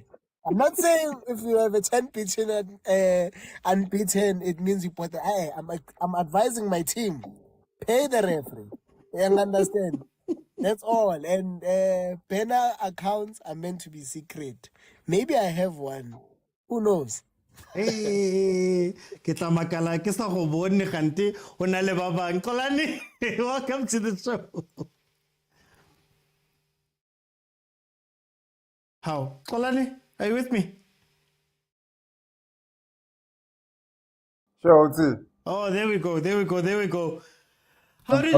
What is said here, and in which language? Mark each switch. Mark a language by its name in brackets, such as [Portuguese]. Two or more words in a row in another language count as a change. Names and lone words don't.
[English] I'm not saying if you have a 10 unbeaten, it means you put the. I'm advising my team, pay the referee. You understand? That's all. And banner accounts are meant to be secret. Maybe I have one. Who knows? [Southern Sotho] Hey, ke tla makala ke sa go bone gante go na le ba bang. [English] Kolane, welcome to the show. How? Kolane, are you with me? Sure, Oh, there we go. How did